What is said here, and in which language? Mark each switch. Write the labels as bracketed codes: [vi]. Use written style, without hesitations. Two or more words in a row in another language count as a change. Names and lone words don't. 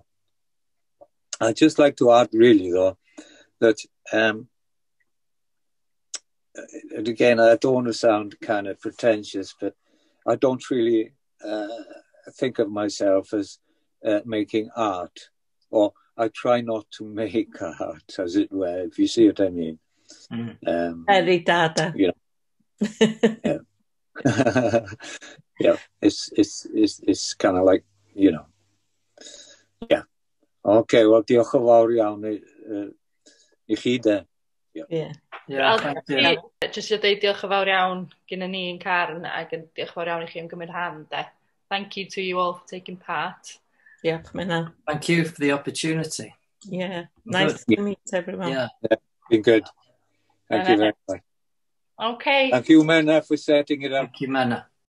[en] I'd just like to add, really, though, that, and again, I don't want to sound kind of pretentious, but I don't really think of myself as making art, or I try not to make art, as it were, if you see what I mean. Very dada. It's kind of like, [cy] Okay, wel, diolch yn fawr iawn I chi de. [en] Thank you. [cy] Just i ddeud diolch yn fawr iawn gyda ni yn Carn, ac diolch yn fawr iawn I chi am gymryd rhan, de. [en] thank you to you all for taking part. Yeah, Minna. Thank you for the opportunity. Yeah, nice to meet everyone. Yeah, been good. Thank you very much. Okay. Thank you, Menna, for setting it up. thank you, Menna.